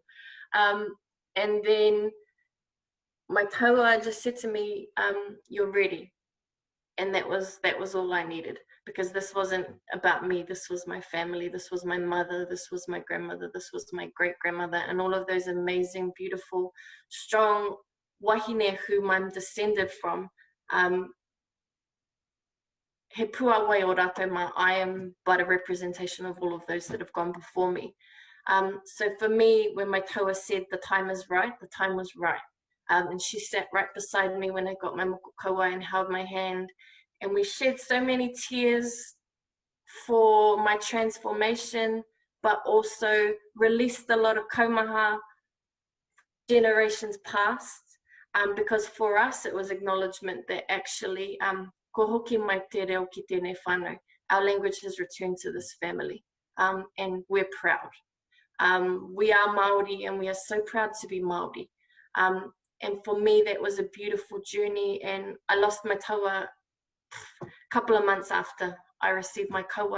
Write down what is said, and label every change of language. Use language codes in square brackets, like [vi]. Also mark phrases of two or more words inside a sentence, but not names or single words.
[en] And then my taua just said to me, you're ready. And that was all I needed, because this wasn't about me. This was my family. This was my mother. This was my grandmother. This was my great-grandmother, and all of those amazing, beautiful, strong wahine whom I'm descended from. [mi] He puawai o rātou mā, [en] I am but a representation of all of those that have gone before me. So for me, when my taua said the time is right, the time was right. And she sat right beside me when I got my [mi] moko kauai [en] and held my hand. And we shed so many tears for my transformation, but also released a lot of kaumaha generations past. Because for us, it was acknowledgement that actually, [mi] ko hoki mai te reo ki tēnei whānau, [en] our language has returned to this family, and we're proud. We are Māori, and we are so proud to be Māori. And for me, that was a beautiful journey, and I lost my taua a couple of months after I received my kauai.